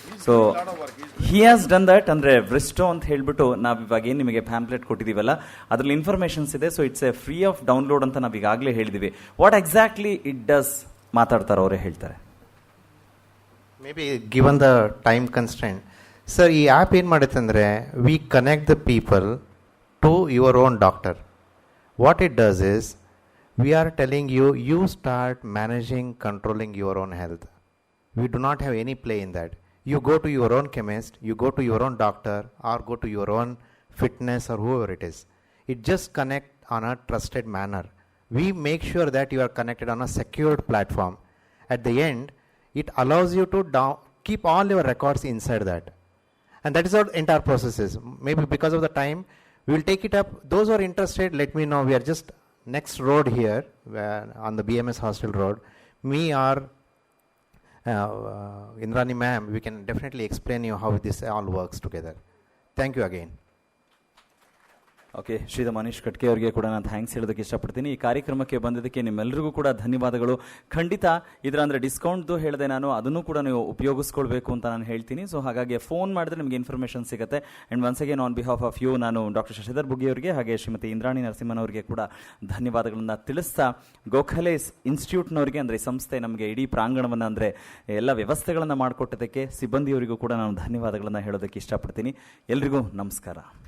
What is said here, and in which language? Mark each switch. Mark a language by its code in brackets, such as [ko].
[en] So he has done that. [kn] ಅಂದರೆ ವ್ರಿಸ್ಟೋ ಅಂತ ಹೇಳಿಬಿಟ್ಟು ನಾವು ಇವಾಗ ಏನು ನಿಮಗೆ ಪ್ಯಾಂಪ್ಲೆಟ್ ಕೊಟ್ಟಿದ್ದೀವಲ್ಲ, ಅದರಲ್ಲಿ ಇನ್ಫಾರ್ಮೇಷನ್ಸ್ ಇದೆ. [en] so it's a free of download [kn] ಅಂತ ನಾವು ಈಗಾಗಲೇ ಹೇಳಿದ್ದೀವಿ. [en] what exactly it does [kn] ಮಾತಾಡ್ತಾರೆ, ಅವರೇ ಹೇಳ್ತಾರೆ. [en] may be given the time constant sir, [kn] ಈ ಆ್ಯಪ್ ಏನು ಮಾಡುತ್ತೆ ಅಂದರೆ [en] We connect the people to your own doctor. What it does is we are telling you, you start managing, controlling your own health. We do not have any play in that. You go to your own chemist, you go to your own doctor, or go to your own fitness or whoever it is. It just connect on a trusted manner. We make sure that you are connected on a secured platform. At the end, it allows you to keep all your records inside that. And that is how entire process is. Maybe because of the time, we will take it up. Those who are interested, let me know. We are just next road here on the BMS Hostel Road. Me or Indrani ma'am, we can definitely explain you how this all works together. Thank you again. [kn] Okay, ಶ್ರೀದ Manish ಕಟ್ಕೆ ಅವರಿಗೆ ಕೂಡ ನಾನು thanks ಹೇಳೋದಕ್ಕೆ ಇಷ್ಟಪಡ್ತೀನಿ. ಈ ಕಾರ್ಯಕ್ರಮಕ್ಕೆ ಬಂದಿದ್ದಕ್ಕೆ ನಿಮ್ಮೆಲ್ಲರಿಗೂ ಕೂಡ ಧನ್ಯವಾದಗಳು. ಖಂಡಿತ ಇದರ ಅಂದರೆ ಡಿಸ್ಕೌಂಟ್ದು ಹೇಳಿದೆ ನಾನು, ಅದನ್ನು ಕೂಡ ನೀವು ಉಪಯೋಗಿಸ್ಕೊಳ್ಬೇಕು ಅಂತ ನಾನು ಹೇಳ್ತೀನಿ. ಸೊ ಹಾಗಾಗಿ ಫೋನ್ ಮಾಡಿದ್ರೆ ನಿಮಗೆ ಇನ್ಫಾರ್ಮೇಷನ್ ಸಿಗುತ್ತೆ. [en] and once again on behalf of you [kn] ನಾನು ಡಾಕ್ಟರ್ ಶಶಿಧರ್ ಬುಗ್ಗಿ ಅವರಿಗೆ ಹಾಗೆ ಶ್ರೀಮತಿ ಇಂದ್ರಾಣಿ ನರಸಿಂಹನ್ ಅವರಿಗೆ ಕೂಡ ಧನ್ಯವಾದಗಳನ್ನು ತಿಳಿಸ್ತಾ, ಗೋಖಲೆ ಇನ್ಸ್ಟಿಟ್ಯೂಟ್ನವರಿಗೆ ಅಂದರೆ ಈ ಸಂಸ್ಥೆ ನಮಗೆ ಇಡೀ ಪ್ರಾಂಗಣವನ್ನು ಅಂದರೆ ಎಲ್ಲ ವ್ಯವಸ್ಥೆಗಳನ್ನು ಮಾಡಿಕೊಟ್ಟದಕ್ಕೆ ಸಿಬ್ಬಂದಿಯವರಿಗೂ ಕೂಡ ನಾನು ಧನ್ಯವಾದಗಳನ್ನು ಹೇಳೋದಕ್ಕೆ ಇಷ್ಟಪಡ್ತೀನಿ. ಎಲ್ರಿಗೂ ನಮಸ್ಕಾರ.